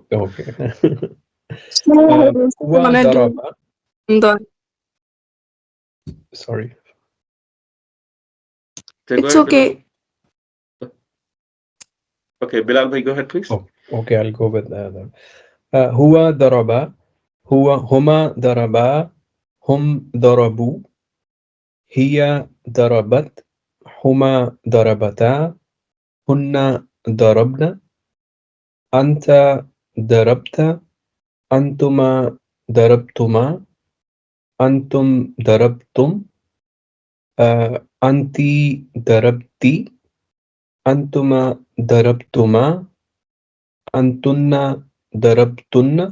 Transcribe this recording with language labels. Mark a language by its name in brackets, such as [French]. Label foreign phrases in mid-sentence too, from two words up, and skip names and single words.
[English] okay. So, [Arabic] Huwa [English] gonna do [Arabic] Daraba. [English] the. Sorry. Okay, go It's ahead, Bilal. okay. Okay, Bilal, bhai, go ahead, please. Oh, okay, I'll go with that. [Arabic] هو ضرب. هما ضربا هم ضربوا. هي ضربت هما ضربتا. هن ضربن أنت ضربت. أنتما ضربتما أنتم ضربتم. أنت ضربت. أنتما ضربتما أنتن ضربتن.